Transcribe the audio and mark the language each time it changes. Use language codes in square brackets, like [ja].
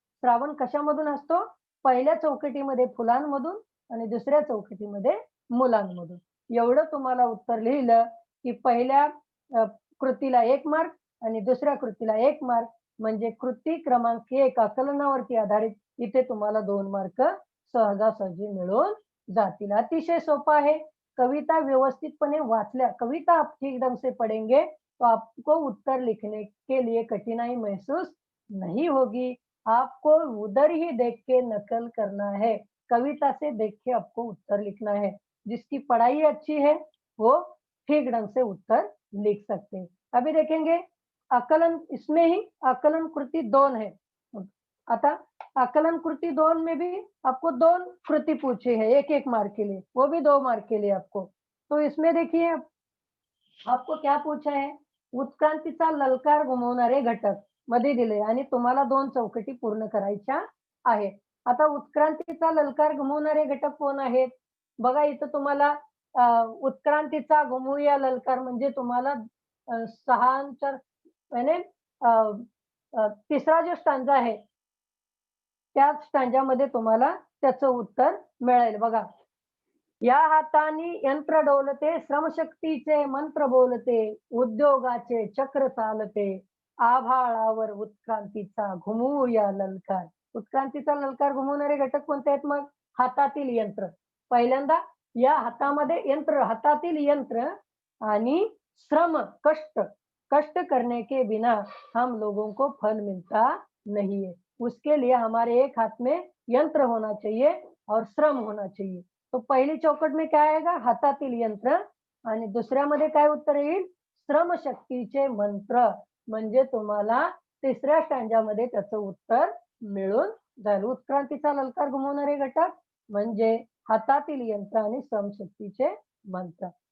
[mr] श्रावण कशामधून हसतो? पहिल्या चौकटीमध्ये फुलांमधून आणि दुसऱ्या चौकटीमध्ये मुलांमधून. एवढं तुम्हाला उत्तर लिहिलं, की पहिल्या अ, कृतीला 1 मार्क आणि दुसऱ्या कृतीला 1 मार्क म्हणजे कृती क्रमांक 1 आकलनावरती आधारित इथे तुम्हाला 2 मार्क सहजासहजी मिळून जातील. अतिशय सोपं आहे. कविता व्यवस्थितपणे वाचल्या, [hi] कविता आप ठीक ढंग से पढ़ेंगे तो आपको उत्तर लिखने के लिए कठिनाई महसूस नहीं होगी। आपको उधर ही देख के नकल करना है। कविता से देख के आपको उत्तर लिखना है। जिसकी पढ़ाई अच्छी है, वो ठीक ढंग से उत्तर लिख सकते हैं। अभी देखेंगे आकलन इसमें ही आकलन कृति 2 है। आता आकलन कृति 2 में भी आपको 2 कृति पूछी है 1-1 मार्क के लिए, वो भी 2 मार्क के लिए आपको। तो इसमें देखिए आपको क्या पूछा है? [mr] उत्क्रांतीचा ललकार घुमवणारे घटक मध्ये दिले आणि तुम्हाला 2 चौकटी पूर्ण करायच्या आहेत. आता उत्क्रांतीचा ललकार घुमवणारे घटक कोण आहेत? बघा इथं तुम्हाला उत्क्रांतीचा घुमवूया ललकार म्हणजे तुम्हाला 6 यानी अ, तिसरा जो स्टांजा आहे, त्या स्टांजामध्ये तुम्हाला त्याचं उत्तर मिळेल बघा. या हातानी यंत्र डोलते, श्रमशक्तीचे मंत्र बोलते, उद्योगाचे चक्र चालते, आभाळावर उत्क्रांतीचा घुमूया ललकार. उत्क्रांतीचा ललकार घुमवणारे घटक कोणते आहेत मग? हातातील यंत्र. पहिल्यांदा या हातामध्ये यंत्र, हातातील यंत्र आणि श्रम, कष्ट. [hi] कष्ट करने के बिना हम लोगों को फल मिलता नहीं है. उसके लिए हमारे एक हाथ में यंत्र होना चाहिए और श्रम होना चाहिए. तो पहिली चौकट में काय आएगा? [mr] हातातील यंत्र आणि दुसऱ्यामध्ये काय उत्तर येईल? श्रमशक्तीचे मंत्र. म्हणजे तुम्हाला तिसऱ्या स्टँजामध्ये त्याचं उत्तर मिळून जाईल. उत्क्रांतीचा ललकार घुमवणारे घटक म्हणजे हातातील यंत्र आणि श्रमशक्तीचे मंत्र.